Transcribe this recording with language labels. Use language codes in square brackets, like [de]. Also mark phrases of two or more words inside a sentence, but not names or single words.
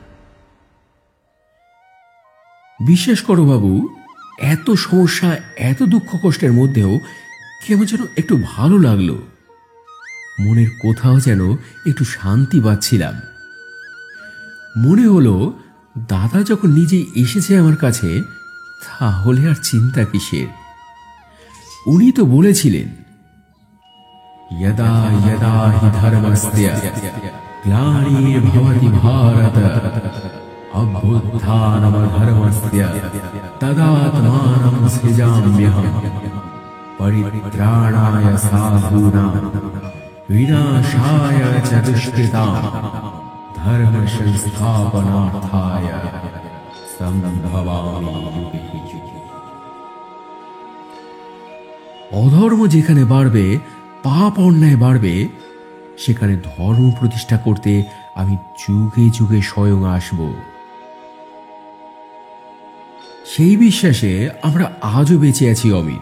[bn] বিশ্বাস করো বাবু, এত সমস্যা এত দুঃখ কষ্টের মধ্যেও কেমন যেন একটু ভালো লাগলো। মনের কোথাও যেন একটু শান্তি পাচ্ছিলাম। মনে হলো দাদা যখন নিজেই এসেছে আমার কাছে, তাহলে আর চিন্তা কিসের? উনি তো বলেছিলেন, [sa] यदा यदा हि धर्मस्य ग्लानिर्भवति भारत অভ্যুত্থানমধর্মস্য তদাত্মানং সৃজাম্যহম পরিত্রাণায় সাধূনাং বিনাশায় চ দুষ্কৃতাং ধর্ম সংস্থাপনার্থায় সম্ভবামি যুগে যুগে। [bn] অধর্ম যেখানে বাড়বে, পাপ অন্যায় বাড়বে, সেখানে ধর্ম প্রতিষ্ঠা করতে আমি যুগে যুগে স্বয়ং আসব। সেই বিশ্বাসে আমরা আজও বেঁচে আছি অমিত।